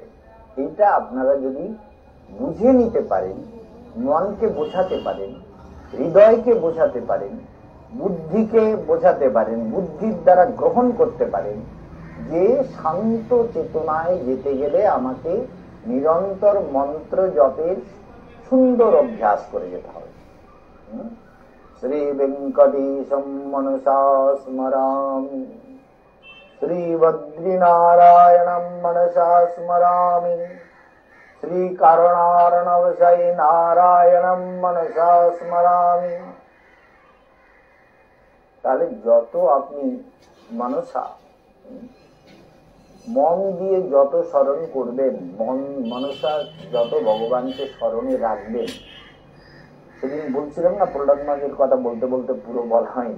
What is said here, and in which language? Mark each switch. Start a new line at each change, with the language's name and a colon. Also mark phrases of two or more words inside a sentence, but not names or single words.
Bangla: এটা আপনারা যদি বুঝে নিতে পারেন, মনকে বোঝাতে পারেন, হৃদয়কে বোঝাতে পারেন, বুদ্ধিকে বোঝাতে পারেন, বুদ্ধির দ্বারা গ্রহণ করতে পারেন যে শান্ত চেতনায় যেতে গেলে আমাকে নিরন্তর মন্ত্র জপের সুন্দর অভ্যাস করে যেতে হবে।
Sanskrit: শ্রী বেঙ্কটেশম মনসা স্মরামি, श्री बद्रीनारायणं मनसा स्मरामि, श्री करुणार्णवशय नारायणं मनसा स्मरामि।
Bangla: তাহলে যত আপনি মনসা মন দিয়ে যত স্মরণ করবেন, মনসা যত ভগবানকে স্মরণে রাখবেন। সেদিন বলছিলাম না, প্রহ্লাদ মহারাজের কথা বলতে বলতে পুরো বলা হয়নি।